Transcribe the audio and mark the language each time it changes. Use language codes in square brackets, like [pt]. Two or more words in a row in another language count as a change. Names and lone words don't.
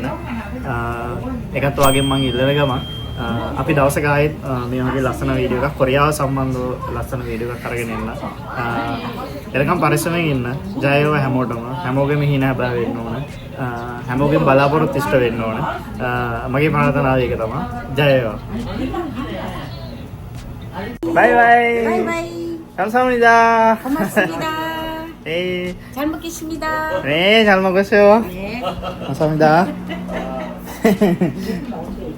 [si] ඒකත් ඔයාගෙන් මම ඉල්ලන ගමන් අපි දවසක ආයෙත් මේ වගේ ලස්සන වීඩියෝ එකක් කොරියාව සම්බන්ධව ලස්සන වීඩියෝ එකක් අරගෙන එන්න. එනකම් පරිස්සමෙන් ඉන්න. ජය වේවා හැමෝටම. හැමෝගෙම හිණ හැබෑ වෙන්න ඕන. හැමෝගෙම බලාපොරොත්තු ඉෂ්ට වෙන්න ඕන. මගේ ප්‍රාර්ථනාව ඒක තමයි. ජය වේවා. [en] bye bye. [ko] 바이바이. 감사합니다. 고맙습니다. 네. 잘 먹겠습니다. 네, 잘 먹었어요. 네. 감사합니다.